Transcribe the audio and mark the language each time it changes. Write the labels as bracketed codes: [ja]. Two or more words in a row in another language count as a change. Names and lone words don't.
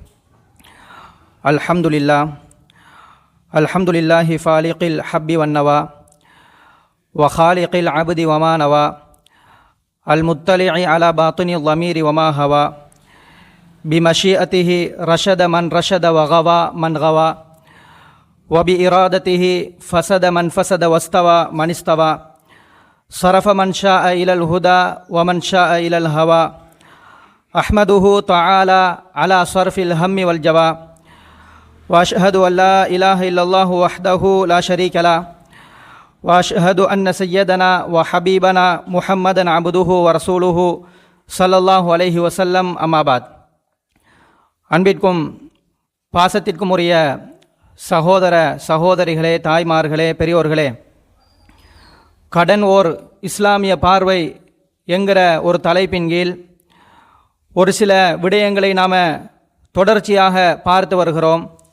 [ar] الحمد لله فالق الحب والنوى وخالق العبد وما نوى المطلع على باطن ضميره وما هوى بمشيئته رشد من رشد وغوى من غوى وبإرادته فسد من فسد واستوى من استوى صرف من شاء إلى الهدى ومن شاء إلى الهوى أحمده تعالى على صرف الهم والجوى وأشهد أن لا إله إلا الله وحده لا شريك له وأشهد أن سيدنا وحبيبنا محمدا عبده ورسوله صلى الله عليه وسلم أما بعد. [ta] அன்பிற்கும் பாசத்திற்கும் உரிய சகோதர சகோதரிகளே, தாய்மார்களே, பெரியோர்களே, கடன் ஓர் இஸ்லாமிய பார்வை என்கிற ஒரு தலைப்பின் கீழ் ஒரு சில விடயங்களை நாம் தொடர்ச்சியாக பார்த்து வருகிறோம்.